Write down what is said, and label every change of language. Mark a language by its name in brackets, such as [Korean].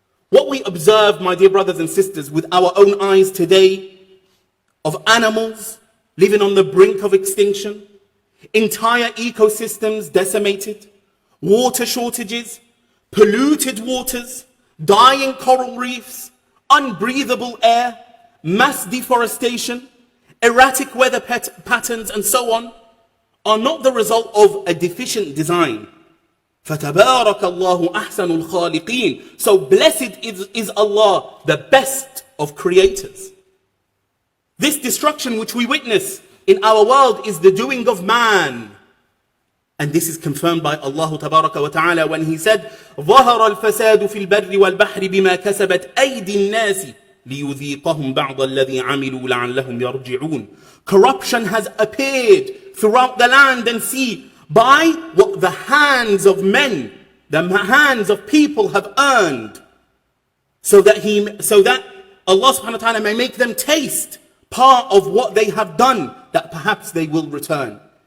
[English] What we observe, my dear brothers and sisters, with our own eyes today of animals living on the brink of extinction, entire ecosystems decimated, water shortages, polluted waters, dying coral reefs, unbreathable air, mass deforestation, erratic weather patterns, and so on, are not the result of a deficient design. [Arabic] فَتَبَارَكَ اللَّهُ أَحْسَنُ الْخَالِقِينَ. [English] So blessed is Allah, the best of creators. This destruction which we witness in our world is the doing of man. And this is confirmed by Allah Tabaraka wa Ta'ala when He said, [Arabic] ظَهَرَ الْفَسَادُ فِي الْبَرِّ وَالْبَحْرِ بِمَا كَسَبَتْ أَيْدِي النَّاسِ لِيُذِيقَهُمْ بَعْضَ الَّذِي عَمِلُوا لَعَلَّهُمْ يَرْجِعُونَ. [English] Corruption has appeared throughout the land and sea by what the hands of men, the hands of people have earned, so that Allah subhanahu wa ta'ala may make them taste part of what they have done, that perhaps they will return.